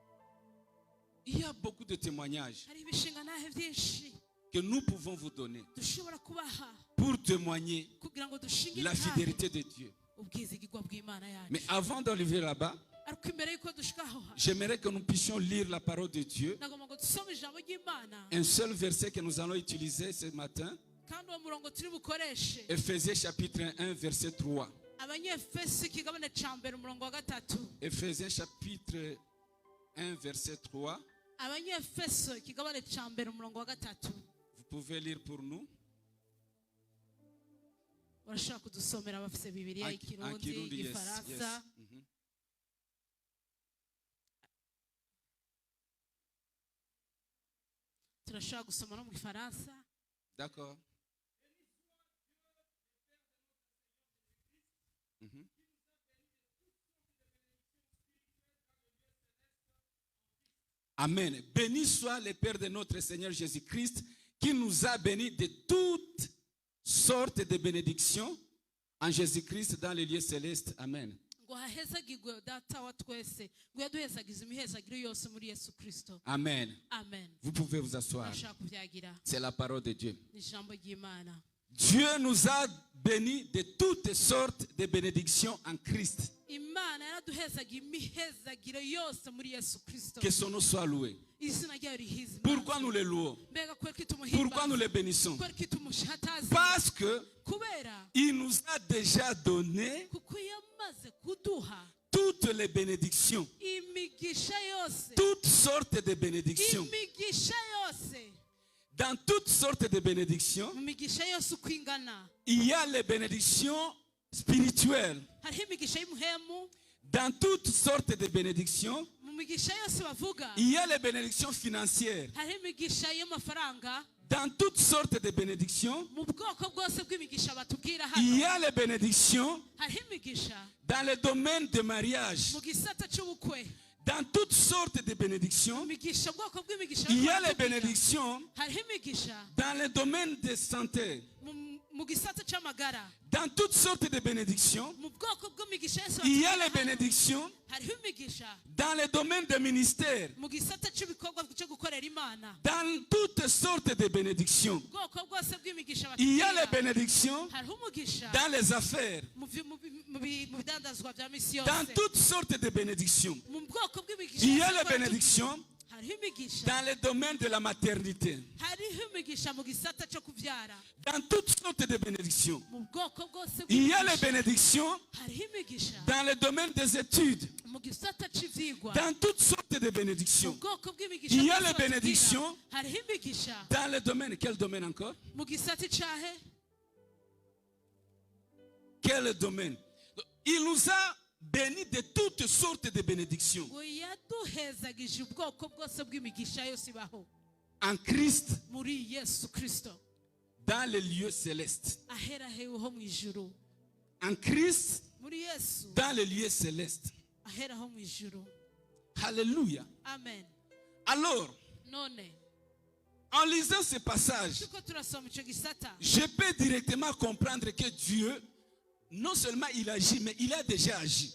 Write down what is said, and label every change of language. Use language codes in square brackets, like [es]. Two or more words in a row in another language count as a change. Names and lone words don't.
[fr] Il y a beaucoup de témoignages [rn] Hari ibishinga nahe vyinshi [fr] que nous pouvons vous donner [rn] dushobora kubaha [fr] pour témoigner [rn] kugira ngo dushingire [fr] la fidélité de Dieu. [rn] ubwizigirwa bw'Imana yacu. [fr] Mais avant d'arriver là-bas, [rn] Ariko imbere yuko dushika aho hantu, [fr] j'aimerais que nous puissions lire la parole de Dieu. [rn] nagomba ngo dusome ijambo ry'Imana, [fr] Un seul verset que nous allons utiliser ce matin. [rn] kandi uwo murongo turi bukoreshe [fr] Éphésiens chapitre 1, verset 3. [rn] Abanyefeso ikigabane ca mbere umurongo wa gatatu. [fr] Éphésiens chapitre 1, verset 3. [rn] Abanyefeso ikigabane ca mbere umurongo wa gatatu. [fr] Vous pouvez lire pour nous. [rn] Barashaka kudusomera abafise Bibiliya [fr] En [rn] y'ikirundi, Kirundi, yes, igifaransa. [en] yes. Mhm. [rn] Turashaka gusoma no mu gifaransa. [fr] D'accord. Mhm. Amen. Béni soit le Père de notre Seigneur Jésus-Christ qui nous a bénis de toutes sortes de bénédictions en Jésus-Christ dans les lieux célestes. Amen. [rn] Ngo hahezagirwe data wa twese, ngo yaduhezagize imihezagiro yose muri Yesu Kristo. Amen. Amen. [fr] Vous pouvez vous asseoir. [rn] Turashaka kuvyagira. [fr] C'est la parole de Dieu. [rn] Ni ijambo ry'Imana. [fr] Dieu nous a bénis de toutes sortes de bénédictions en Christ. [rn] Imana yaraduhezagiye imihezagiro yose muri Yesu Kristo. [fr] Que son nom soit loué. [rn] Izina ryayo rihizwe. [fr] Pourquoi nous le louons? [rn] Mbega kubera ko itumuhimbaza. [fr] Pourquoi nous le bénissons? [rn] Kubera ko itumushataza. [fr] Parce que [rn] Kubera [fr] il nous a déjà donné [rn] kuko yamaze kuduha [fr] toutes les bénédictions, [rn] imigisha yose. [fr] toutes sortes de bénédictions. [rn] Imigisha yose. [fr] Dans toutes sortes de bénédictions, [rn] Mu migisha yose uko ingana. [fr] il y a les bénédictions spirituelles. [rn] Hariho imigisha y'umuhemu. [fr] Dans toutes sortes de bénédictions, [rn] Mu migisha yose bavuga. [fr] il y a les bénédictions financières. [rn] Hariho imigisha y'amafaranga. [fr] Dans toutes sortes de bénédictions, [rn] Mu bwoko bwose bw'imigisha batubwira [fr] il y [rn] hano. [fr] a les bénédictions [rn] Hariho imigisha [fr] dans le domaine de mariage. [rn] mu gisata c'ubukwe. [fr] Dans toutes sortes de bénédictions, [rn] Imigisha ubwoko bw'imigisha. [fr] il y a les [rn] batubwira. [fr] bénédictions [rn] Hariho imigisha [fr] dans le domaine de santé. [rn] mu gisata c'amagara. [fr] Dans toutes sortes de bénédictions, [rn] Mu bwoko bw'imigisha yose [fr] il y a [rn] batubwira [fr] les [rn] hano. [fr] bénédictions [rn] Hariho imigisha [fr] dans le domaine de ministère. [rn] mu gisata cy'ibikorwa cyo gukorera Imana. [fr] Dans toutes sortes de bénédictions, [rn] Ubwoko bwose bw'imigisha [fr] il y a les [rn] batubwira. [fr] bénédictions [rn] Hariho umugisha [fr] dans les affaires. [rn] mu bidandazwa bya misi yose. [fr] Dans toutes sortes de bénédictions, [rn] Mu bwoko bw'imigisha [fr] il y a [rn] yose [fr] les [rn] batubwira. [fr] bénédictions [rn] Hariho imigisha. [fr] dans le domaine de la maternité. [rn] Hariho imigisha mu gisata cyo kubyara. [fr] Dans toutes sortes de bénédictions, [rn] Mu bwoko bwose [fr] il y a les [rn] bw'imigisha. [fr] bénédictions [rn] Hariho imigisha [fr] dans le domaine des études. [rn] mu gisata cy'ivyigwa. [fr] Dans toutes sortes de [rn] Mu [fr] bénédictions, [rn] bwoko bw'imigisha [fr] il y a [rn] bwose [fr] les [rn] batubwira. [fr] bénédictions [rn] Hariho imigisha [fr] dans le domaine. Quel domaine encore? [rn] mu gisata cyahe. [fr] Quel domaine? Il nous a béni de toutes sortes de bénédictions [rn] ngo yaduhezagije ubwoko bwose bw'imigisha yose ibaho [fr] en Christ [rn] muri Yesu Kristo [fr] dans les lieux célestes. [rn] ahera heho mu ijuru [fr] En Christ [rn] muri Yesu [fr] dans les lieux célestes. [rn] ahera ho mu ijuru. Alléluia. Amen. [fr] Alors, [rn] None [fr] en lisant ce passage, [rn] tuko turasoma ico gisata [fr] je peux directement comprendre que Dieu, non seulement il agit, mais il a déjà agi.